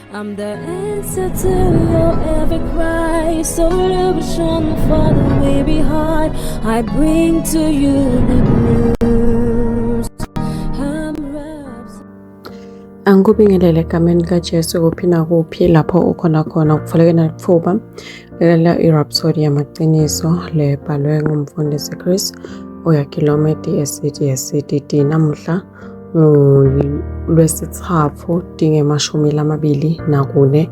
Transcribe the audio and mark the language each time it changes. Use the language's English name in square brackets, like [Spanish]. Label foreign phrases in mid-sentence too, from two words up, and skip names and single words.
[English] I'm the answer to your every cry, solution for the way behind. I bring to you the news. [Zulu] Angikubingelele egameni likaJesu kuphi nakuphi lapho ukhona khona kufanele nathuba lalela iRhapsody yamaqiniso lebhalwe ngumfundisi Chris oyakhilome DSCD namuhla lwesithathu dingemashumi lamabili nakune.